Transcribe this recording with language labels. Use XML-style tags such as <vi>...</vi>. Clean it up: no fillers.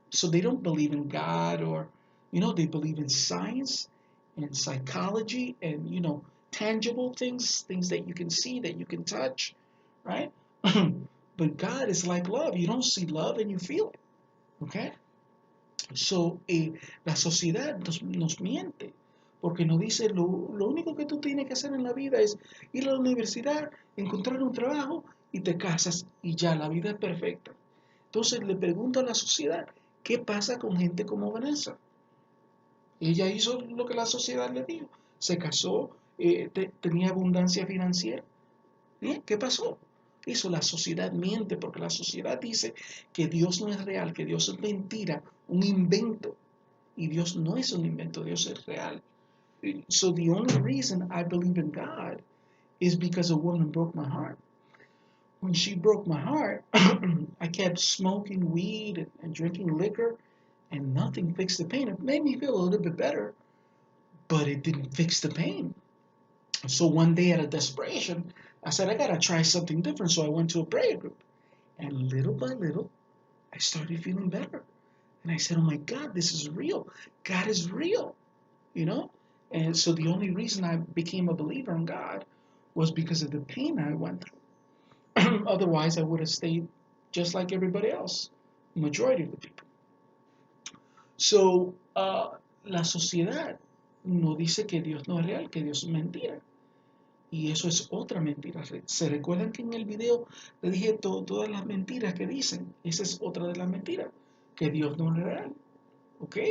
<en>So they don't believe in God or, they believe in science and psychology and, tangible things that you can see, that you can touch, right? But God is like love. You don't see love and you feel it, okay?</en> <es>So, la sociedad nos miente, porque nos dice lo único que tú tienes que hacer en la vida es ir a la universidad, encontrar un trabajo y te casas y ya, la vida es perfecta. Entonces le pregunto a la sociedad, ¿qué pasa con gente como Vanessa? Ella hizo lo que la sociedad le dijo, se casó, tenía abundancia financiera. ¿Bien? ¿Qué pasó? Eso la sociedad miente porque la sociedad dice que Dios no es real, que Dios es mentira, un invento. Y Dios no es un invento, Dios es real.</es> <en>So the only reason I believe in God is because a woman broke my heart. When she broke my heart, I kept smoking weed and drinking liquor, and nothing fixed the pain. It made me feel a little bit better, but it didn't fix the pain. So one day, out of desperation, I said, I gotta try something different. So I went to a prayer group, and little by little, I started feeling better. And I said, oh my God, this is real. God is real, you know? And so the only reason I became a believer in God was because of the pain I went through. Otherwise, I would have stayed just like everybody else, majority of the people.</en> <es>So, la sociedad no dice que Dios no es real, que Dios es mentira. Y eso es otra mentira. ¿Se recuerdan que en el video le dije todas las mentiras que dicen? Esa es otra de las mentiras, que Dios no es real. ¿Ok?</es>